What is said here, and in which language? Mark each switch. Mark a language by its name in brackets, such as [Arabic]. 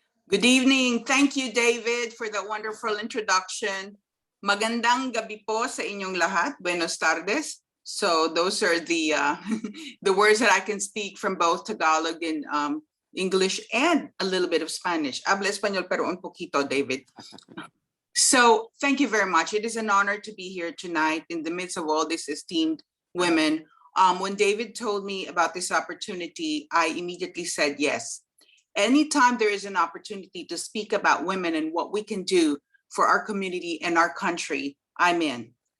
[English] Good evening. Thank you, David, for the wonderful introduction. [Filipino] Magandang gabi po sa inyong lahat. [Spanish] Buenos tardes. [English] So those are the the words that I can speak from both Tagalog and English and a little bit of Spanish. [Spanish] Habla español pero un poquito, David. [English] So thank you very much. It is an honor to be here tonight in the midst of all these esteemed women. When David told me about this opportunity, I immediately said yes. Anytime there is an opportunity to speak about women and what we can do for our community and our country, I'm in.